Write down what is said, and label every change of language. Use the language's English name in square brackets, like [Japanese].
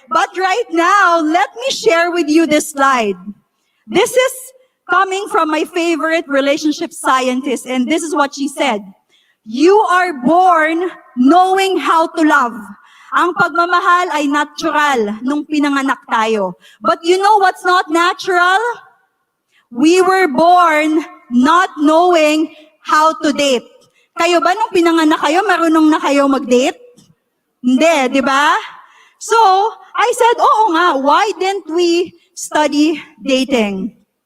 [English] But right now, let me share with you this slide. This is coming from my favorite relationship scientist, and this is what she said. You are born knowing how to love. [Filipino] Ang pagmamahal ay natural nung pinanganak tayo. [English] But you know what's not natural? We were born not knowing how to date. [Filipino] Kayo ba nung pinanganak kayo, marunong na kayo mag-date? Hindi, di ba? [English] So, I said, [Filipino] oo nga, [English] why didn't we study dating?